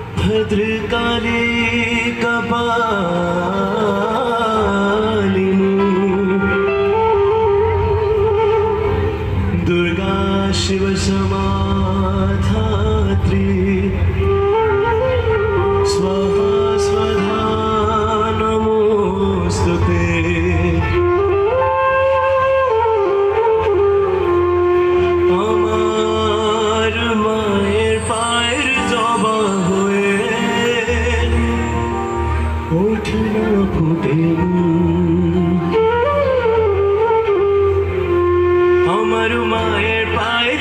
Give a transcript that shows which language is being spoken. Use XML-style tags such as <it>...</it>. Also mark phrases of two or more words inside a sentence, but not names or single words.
<sa>भद्रकाली कपालिनी दुर्गा शिव समाधात्री स्वाहा स्वधा नमोस्तुते</sa> <bn>আমার মায়ের পায়ের জবা হয়ে ওঠে না ফুটে আমার মায়ের পায়ের</bn>